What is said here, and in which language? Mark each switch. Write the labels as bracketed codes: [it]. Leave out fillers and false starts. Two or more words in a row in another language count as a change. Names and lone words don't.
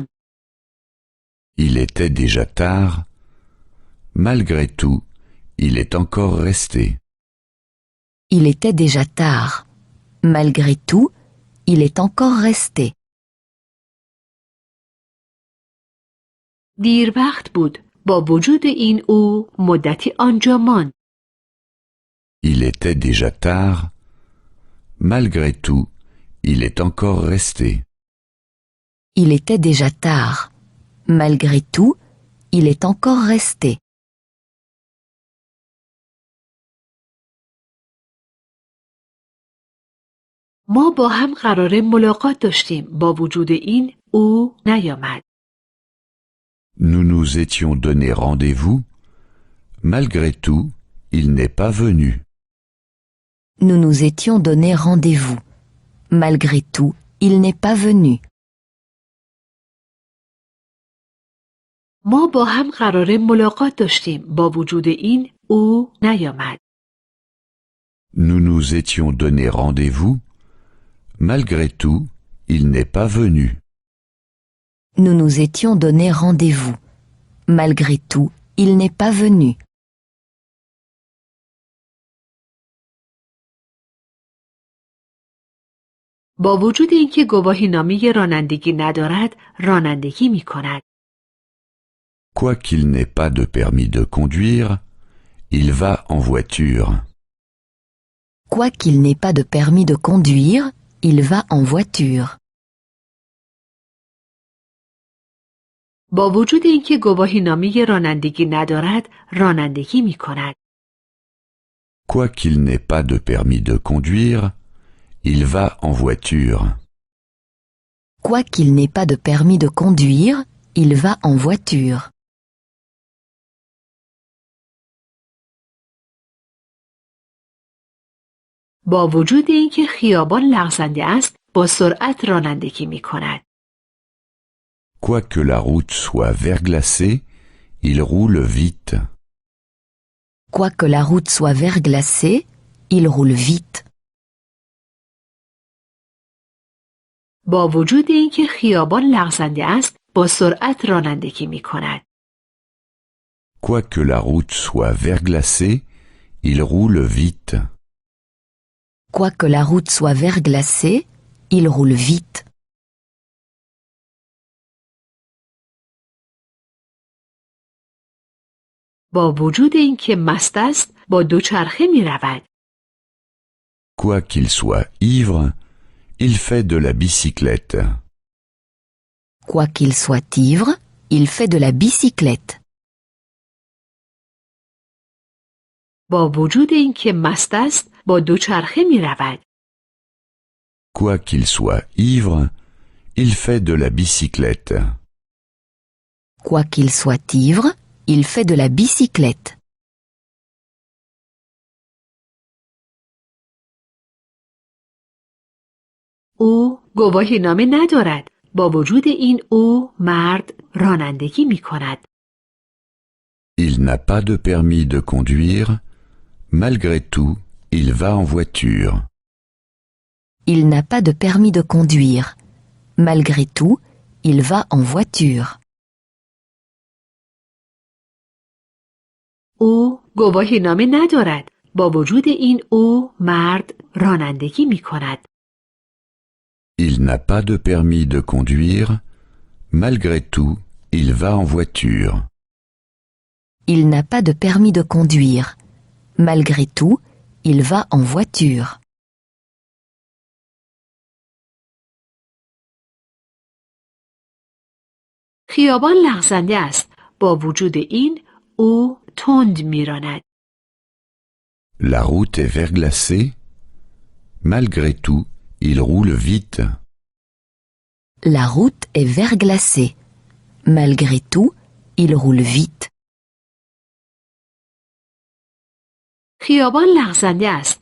[fr] Il était déjà tard. Malgré tout, il est encore resté. Il était déjà tard. Malgré tout, il est encore resté. [fa] دیر وقت بود با وجود این او مدتی آنجا ماند. [fr] Il était déjà tard. Malgré tout, il est encore resté. Il était déjà tard. Malgré tout, il est encore resté. [fa] ما با هم قراره ملاقات داشتیم با وجود این او نیامد. [fr] Nous nous étions donné rendez-vous. Malgré tout, il n'est pas venu. Nous nous étions donné rendez-vous. Malgré tout, il n'est pas venu. [fa] ما با هم قراره ملاقات داشتیم با وجود این او نیامد. [fr] Nous nous étions donné rendez-vous. Malgré tout, il n'est pas venu. Nous nous étions donné rendez-vous. Malgré tout, il n'est pas venu. [fa] با وجود اینکه گواهینامه رانندگی ندارد، رانندگی می کند. [fr] Quoiqu'il n'ait pas de permis de conduire, il va en voiture. Quoiqu'il n'ait pas de permis de conduire, il va en voiture. [fa] با وجود اینکه گواهینامه رانندگی ندارد، رانندگی می کند. [fr] Quoiqu'il n'ait pas de permis de conduire, il va en voiture. Quoiqu'il n'ait pas de permis de conduire, il va en voiture. [fa] با وجود اینکه خیابان لغزنده است، با سرعت رانندگی می کند. [fr] Quoique la route soit verglacée, il roule vite. Quoique la route soit verglacée, il roule vite. [fa] با وجود اینکه خیابان لغزنده است، با سرعت رانندگی می کند. [fr] Quoique la route soit verglacée, il roule vite. Quoique la route soit verglacée, il roule vite. [fa] با وجود اینکه مست است، با دوچرخه می رود. [fr] Quoi qu'il soit ivre, il fait de la bicyclette. Quoi qu'il soit ivre, il fait de la bicyclette. [fa] با وجود اینکه مست است با دوچرخه می رود. [fr] Quoi qu'il soit ivre, il fait de la bicyclette. Quoi qu'il soit ivre, il fait de la bicyclette. [fa] او گواهی نامه ندارد. با وجود این او مرد رانندگی می کند. [fr] Il n'a pas de permis de conduire. Malgré tout, il va en voiture. Il n'a pas de permis de conduire. Malgré tout, il va en voiture. [fa] او گواهی نامه ندارد. با وجود این او مرد رانندگی می کند. [fr] Il n'a pas de permis de conduire. Malgré tout, il va en voiture. Il n'a pas de permis de conduire. Malgré tout, il va en voiture. [fa] خیابان لغزنده است. با وجود این او تند میراند. [fr] La route est verglacée. Malgré tout, il roule vite. La route est verglacée. Malgré tout, il roule vite. [fa] خیابان لغزنده است.